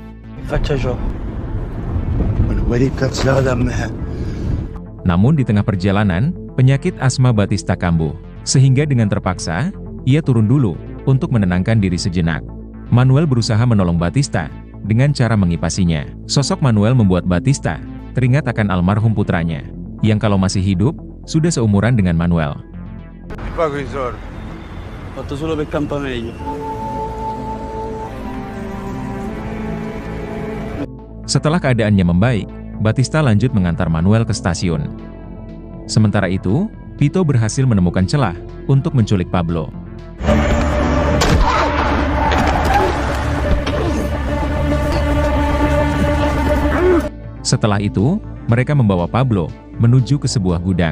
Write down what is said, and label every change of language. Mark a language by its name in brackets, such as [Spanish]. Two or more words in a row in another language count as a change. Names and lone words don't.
[Indonesian] Namun di tengah perjalanan, penyakit asma Batista kambuh, sehingga dengan terpaksa, ia turun dulu untuk menenangkan diri sejenak. Manuel berusaha menolong Batista dengan cara mengipasinya. Sosok Manuel membuat Batista teringat akan almarhum putranya, yang kalau masih hidup, sudah seumuran dengan Manuel. [Italian] Fatto solo per campa meglio. [Indonesian] Setelah keadaannya membaik, Batista lanjut mengantar Manuel ke stasiun. Sementara itu, Pito berhasil menemukan celah untuk menculik Pablo. Setelah itu, mereka membawa Pablo menuju ke sebuah gudang.